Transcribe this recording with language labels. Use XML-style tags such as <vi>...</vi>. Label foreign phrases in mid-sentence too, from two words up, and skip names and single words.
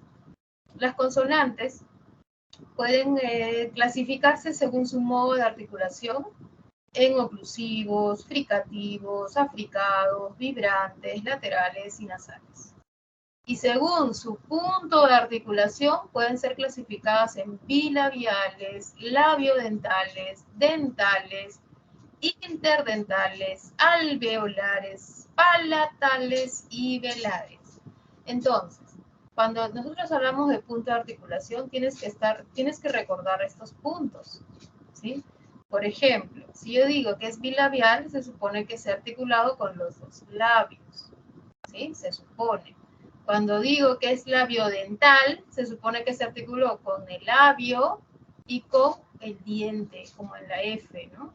<es>Las consonantes pueden clasificarse según su modo de articulación en oclusivos, fricativos, africados, vibrantes, laterales y nasales. Y según su punto de articulación, pueden ser clasificadas en bilabiales, labiodentales, dentales, interdentales, alveolares, palatales y velares. Entonces, cuando nosotros hablamos de punto de articulación, tienes que recordar estos puntos, ¿sí? Por ejemplo, si yo digo que es bilabial, se supone que sea articulado con los dos labios, ¿sí? Se supone. Cuando digo que es labiodental, se supone que se articuló con el labio y con el diente, como en la F, ¿no?</es>